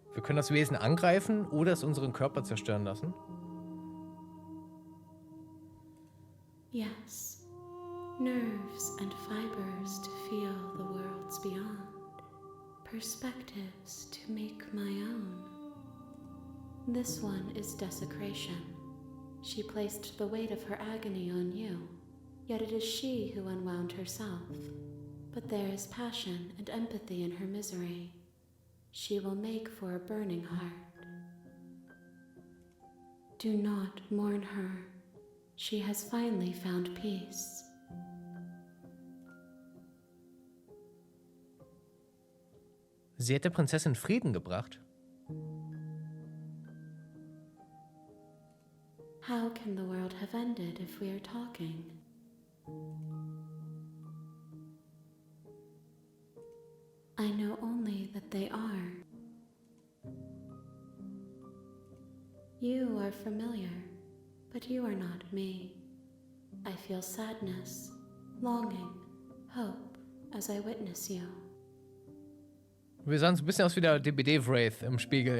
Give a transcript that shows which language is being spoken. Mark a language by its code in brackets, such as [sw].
[de] Wir können das Wesen angreifen oder es unseren Körper zerstören lassen? [en] Yes, nerves and fibers to feel the worlds beyond. Perspectives to make my own. This one is desecration. She placed the weight of her agony on you, yet it is she who unwound herself. But there is passion and empathy in her misery. She will make for a burning heart. Do not mourn her. She has finally found peace. [de] Sie hat der Prinzessin Frieden gebracht. [en] How can the world have ended if we are talking? I know only that they are. You are familiar, but you are not me. I feel sadness, longing, hope as I witness you. [de] Wir sahen so ein bisschen aus wie der DBD-Wraith im Spiegel.